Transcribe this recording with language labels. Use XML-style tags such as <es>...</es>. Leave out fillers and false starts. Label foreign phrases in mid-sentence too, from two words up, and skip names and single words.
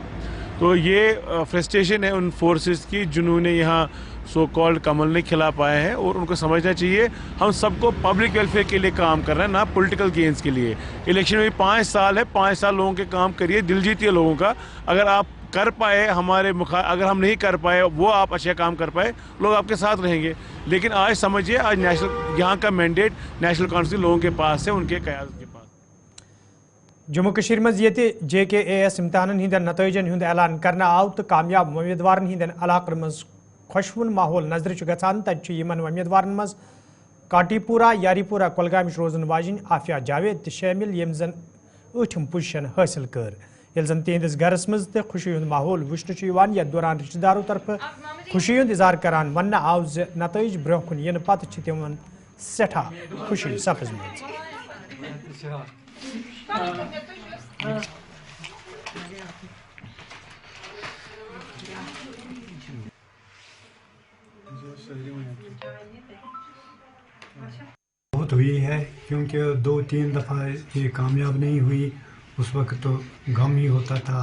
<hi>तो ये फ्रस्ट्रेशन है उन फोर्सेस की जिन्होंने यहाँ</hi> <en>so called</en> <hi>कमल नहीं खिला पाए हैं, और उनको समझना चाहिए हम सबको</hi> <en>public welfare</en> <hi>के लिए काम कर रहे हैं, ना</hi> <en>political gains</en> <hi>के लिए। इलेक्शन में 5 साल है, 5 साल लोगों के काम करिए, दिल जीतिए लोगों का। अगर आप कर पाए अगर हम नहीं कर पाए वो आप अच्छा काम कर पाए, लोग आपके साथ रहेंगे। लेकिन आज समझिए आज नेशनल यहाँ का मैंडेट नेशनल कॉन्फ्रेंस लोगों के पास है, उनके क़यादत के पास।</hi> <ks>जम्मू कश्मीर मज ये JKAS इम्तहान हिंदन नतीजन हुंद ऐलान करना आव तो कामयाब उम्मीदवार हिंदन इलाकन मज खुशवन माहौल नजर गसान। तत यमन उम्मीदवार मज काटीपुरा यारीपुरा कुलगाम रोजन वाजिन आफिया जावेद शामिल यम जन</ks> <en>8th position</en> <ks>हासिल कर। यल जन तिहंदिस घरस मज तो खुशी हुंद माहौल वुचन यथ दौरान रिश्तेदारों तरफ खुशी हुंद इजहार करान वन आव नतीज ब्रोह कुन इन पत तिमन सठा खुशी सपजम।</ks> <hi>बहुत हुई है क्योंकि 2-3 दफ़ा ये कामयाब नहीं हुई, उस वक्त तो गम ही होता था।</hi>